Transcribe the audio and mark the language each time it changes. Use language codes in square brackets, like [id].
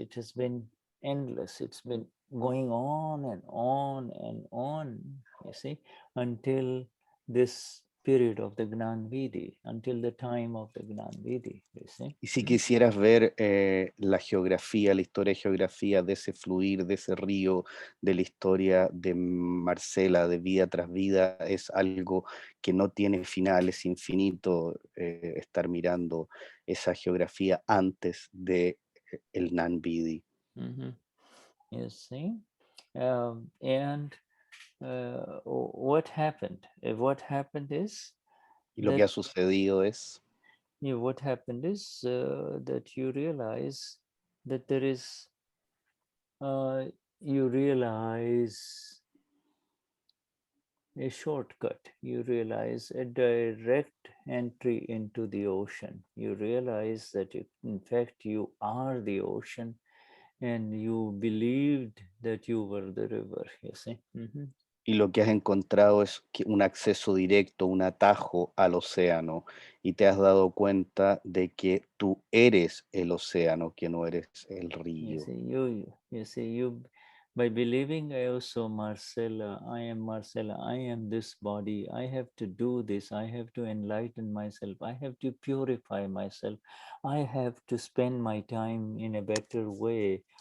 [en] It has been endless. It's been going on and on and on, you see, until this period of the Gnani Vidhi, until the time of the Gnani Vidhi, you see. [es] Y si quisieras ver la geografía, la historia de geografía de ese fluir, de ese río, de la historia de Marcela, de vida tras vida, es algo que no tiene final, es infinito estar mirando esa geografía antes de el Gnani Vidhi. [en] You see, and what happened? What happened is, [es] y lo que ha sucedido es, [en] what happened is that you realize that there is, you realize a shortcut. You realize a direct entry into the ocean. You realize that in fact you are the ocean, and you believed that you were the river, you see. [es] Y lo que has encontrado es un acceso directo, un atajo al océano, y te has dado cuenta de que tú eres el océano, que no eres el río. [en] You see, by believing I also Marcella, I am this body, I have to do this, I have to enlighten myself, I have to purify myself, I have to spend my time in a better way.